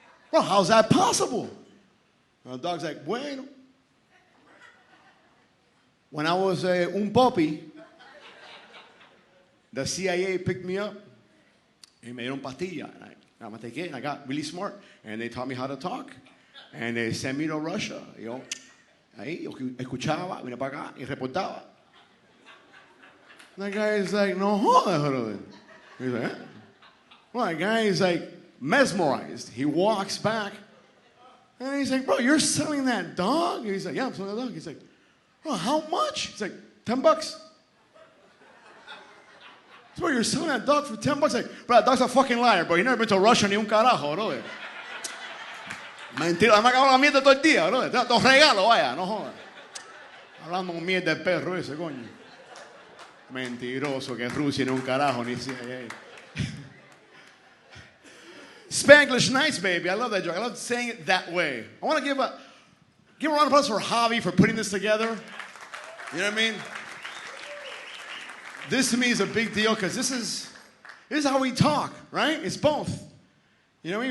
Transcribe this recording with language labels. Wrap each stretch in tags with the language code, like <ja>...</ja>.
<en>Well, how's that possible?" And the dog's like,</en> <es>"Bueno.</es> <en>When I was un puppy, the CIA picked me up and made</en> <es>dieron pastilla.</es> <en>And I mataqué, and I got really smart. And they taught me how to talk. And they sent me to Russia.</en> <es>Yo, ahí, yo escuchaba, vine para acá y reportaba."</es> <en>And that guy is like,</en> <es>"No jodas,</es> <en>brother." He's like, "Eh?" Well, that guy is like mesmerized. He walks back, and he's like, "Bro, you're selling that dog?" And he's like, "Yeah, I'm selling that dog." He's like, "Bro, how much?" He's like, $10. "Bro, you're selling that dog for $10?" Like, "Bro, that dog's a fucking liar, bro. You never been to Russia</en> <es>ni un carajo,</es> <en>bro."</en> <es>Mentira, me acabo la mierda todo el día, bro. Te regalo, vaya, no jodas. Hablando mierda del perro ese, coño. Mentiroso, que Rusia ni un carajo, ni CIA.</es> <en>Spanglish nice, baby. I love that joke. I love saying it that way. I want to give a round of applause for Javi for putting this together. You know what I mean? This to me is a big deal because this is how we talk, right? It's both. You know what I mean?</en>